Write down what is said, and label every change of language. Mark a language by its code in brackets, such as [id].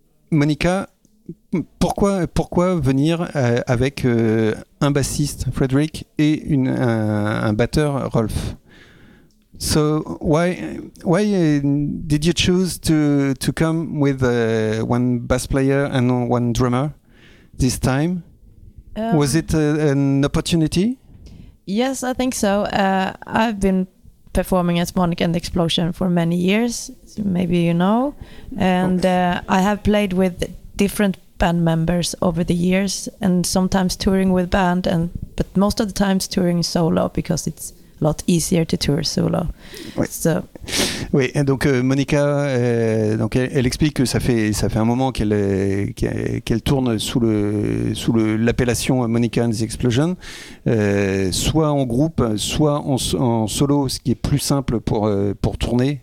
[fr] Monica, pourquoi venir avec un bassiste, Frederick, et un batteur, Rolf? [en] So why did you choose to come with one bass player and one drummer this time? Was it an opportunity? Yes, I think so. I've been performing as Monica and the Explosion for many years, so maybe you know. And I have played with different band members over the years, and sometimes touring with band, and but most of the times touring solo because it's a lot easier to tour solo. So. [fr] Oui, donc Monica, donc elle explique que ça fait un moment qu'elle tourne l'appellation Monica and the Explosion, soit en groupe, soit en solo, ce qui est plus simple pour tourner.